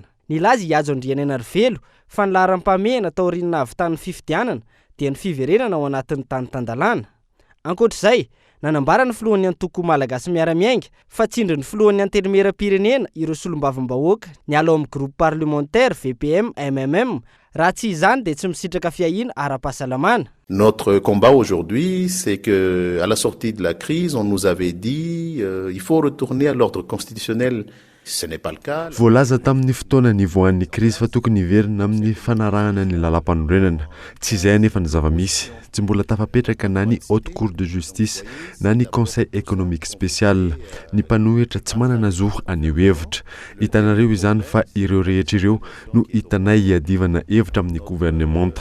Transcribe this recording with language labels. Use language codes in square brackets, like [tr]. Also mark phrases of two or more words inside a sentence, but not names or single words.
[mg] Nilaza i ajo Andriananarivelo fa ny laharam-pamehana tao aoriana avy tany fifidianana dia ny fiverenana ao anatin'ny tany tandalana. Ankoatr'izay, nanambara ny filohan'ny antoko malagasy miara-miainga fa tsindry ny filohan'ny antenimieram-pirenena ireo solombavambahoaka niala amin'ny [fr] groupe parlementaire [mg] VPM MMM raha tsy izany dia tsy misitraka fiahina ara-pahasalamana. [fr] Notre combat aujourd'hui, c'est que à la sortie de la crise, on nous avait dit il faut retourner à l'ordre constitutionnel. Ce n'est pas le cas. [mg] Voalaza tamin'ny fotoana nivoan'ny crise fa tokony hiverina amin'ny fanarahana ny lalam-panorenana. Tsy izay anefa ny zava-misy. Tsy mbola tafapetraka na ny [fr] haute cour de justice [mg] na ny [fr] conseil économique spécial. [mg] Ny mpanohitra tsy manana zoho anio hevitra. Hitanareo izany fa ireo rehetra ireo no hitanay hiadivana hevitra amin'ny gouvernemanta.